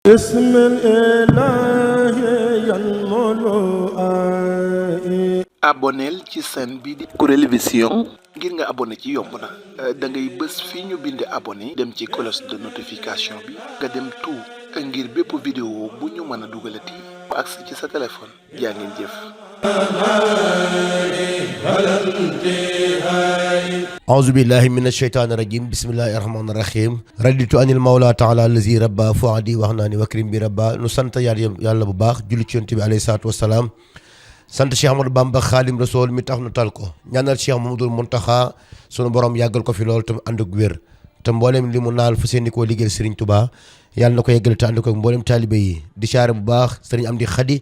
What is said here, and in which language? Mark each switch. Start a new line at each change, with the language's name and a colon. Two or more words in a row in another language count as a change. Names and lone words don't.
Wolof: aboneel ci chaîne bi di Kourel Vision ngir nga abonné ci yomb na da ngay bës fii ñu bind abonné dem ci
French: cloche de notification
Wolof: bi nga dem tout ngir bépp vidéo bu ñu mën a dugalati ba agsi ci sa téléphone jaa ngeen jëf.
Arabic: أعوذ بالله من الشيطان الرجيم بسم الله الرحمن الرحيم رضيت عن المولى تعالى الذي ربى فؤادي
Wolof: wax naa ni wakrim bi rabba nu sant yàlla bu baax julli ci yonent bi
Arabic: عليه الصلاة والسلام
Wolof: sant Cheikh Ahmadou Bamba Xaadim Rasool mi tax nu tal ko ñaanal Cheikh Mamadou Muntaxa sunu borom yàggal ko fi loolu tam ànd ak wér te mboolem li mu naal fa seeni koo liggéeyal Serigne Touba yàlla na ko yeggal te ànd ko ak mboolem taalibe yi di saare bu baax Serigne Amdi Xadi